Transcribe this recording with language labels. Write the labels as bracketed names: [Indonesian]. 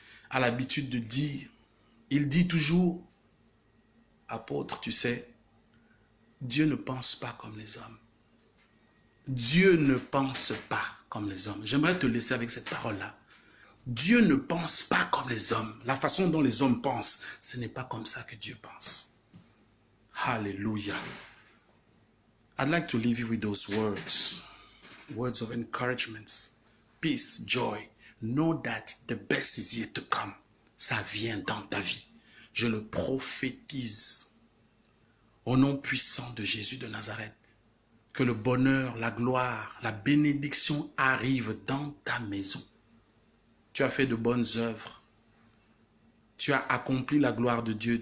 [French] A l'habitude de dire, il dit toujours, apôtre, tu sais, Dieu ne pense pas comme les hommes. Dieu ne pense pas comme les hommes. J'aimerais te laisser avec cette parole-là. Dieu ne pense pas comme les hommes. La façon dont les hommes pensent, ce n'est pas comme ça que Dieu pense. [English] Hallelujah. I'd like to leave you with those words. Words of encouragement. Peace, joy. Know that the best is yet to come. [French] Ça vient dans ta vie. Je le prophétise au nom puissant de Jésus de Nazareth. Que le bonheur, la gloire, la bénédiction arrivent dans ta maison. Tu as fait de bonnes œuvres. Tu as accompli la gloire de Dieu.